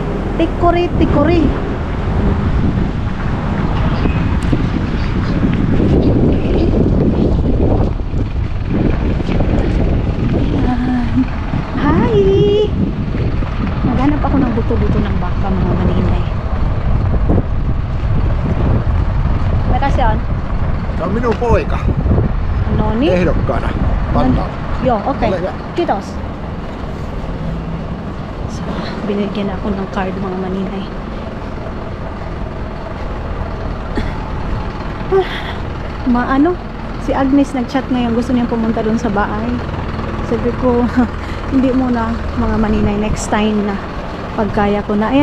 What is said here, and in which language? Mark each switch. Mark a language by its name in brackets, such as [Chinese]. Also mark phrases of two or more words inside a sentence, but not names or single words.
[Filipino] Tikuri. Hi! Maghanap ako ng buto-buto ng baka mga maninay. Merasyon? [Finnish] Se on minun poika. No niin. Ehdokkaana. Pannaan. Joo, okei. Ole hyvä. Kiitos. [Filipino] So, binigyan ako ng card mga maninay. Si Agnes nag-chat ngayon, gusto niyang pumunta doon sa bahay. Sabi ko, hindi muna mga maninay, [English] next time [Filipino] na pagkaya ko na.